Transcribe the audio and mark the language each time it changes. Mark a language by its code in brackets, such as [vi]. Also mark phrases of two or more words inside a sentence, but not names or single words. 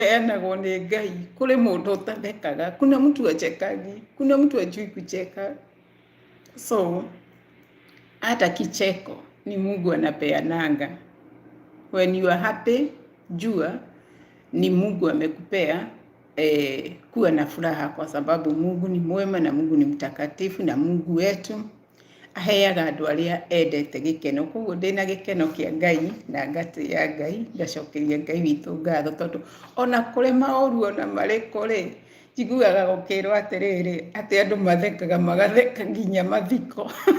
[ki] kũheanagwo nĩ Ngai kũrĩ mũndũ ũtathekaga. [sw] Kuna mtu achekagi, kuna mtu ajui kucheka. So hata kicheko ni Mungu anapeananga. [en] When you are happy, [sw] jua ni Mungu amekupea kuwa na furaha, kwa sababu Mungu ni mwema na Mungu ni mtakatifu, na Mungu wetu [ki] aheaga andũ arĩa endete gĩkeno. Koguo ndĩna gĩkeno kĩa Ngai na ngatĩĩa Ngai, ngacokeria Ngai witũ ngatho, tondũ ona kũrĩ maũru ona marĩkũ rĩ, njiguaga gũkĩrwo atĩrĩrĩ atĩ andũ mathekaga magatheka nginya mathiko.